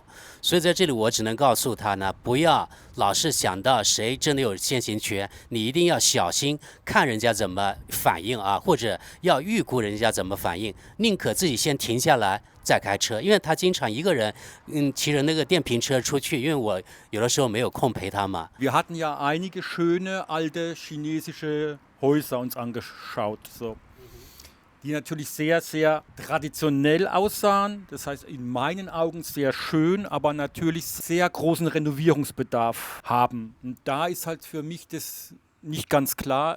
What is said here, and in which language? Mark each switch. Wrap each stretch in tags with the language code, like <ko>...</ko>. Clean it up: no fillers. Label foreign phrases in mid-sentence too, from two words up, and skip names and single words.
<zh>所以在这里，我只能告诉他呢，不要老是想到谁真的有先行权，你一定要小心看人家怎么反应啊，或者要预估人家怎么反应，宁可自己先停下来再开车。因为他经常一个人，骑着那个电瓶车出去，因为我有的时候没有空陪他嘛。</zh> <de>Wir hatten ja einige schöne alte chinesische Häuser uns angeschaut, so. Die natürlich sehr, sehr traditionell aussahen. Das heißt, in meinen Augen sehr schön, aber natürlich sehr großen Renovierungsbedarf haben. Und da ist halt für mich das nicht ganz klar.</de>